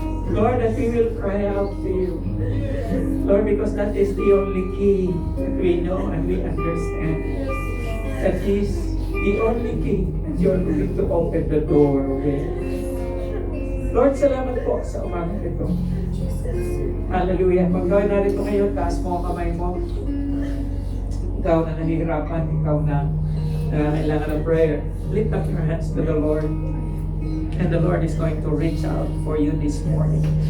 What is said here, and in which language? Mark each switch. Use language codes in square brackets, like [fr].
[en] Lord, that we will cry out to you. Lord, because that is the only key that we know and we understand. That is the only key that you are going to open the door with. [tl] Lord, salamat po sa umaga ito. Hallelujah. Pag gawin natin ito ngayon, taas mo ang kamay mo. Ikaw na nahihirapan, ikaw na kailangan ng prayer. [en] Lift up your hands to the Lord. And the Lord is going to reach out for you this morning.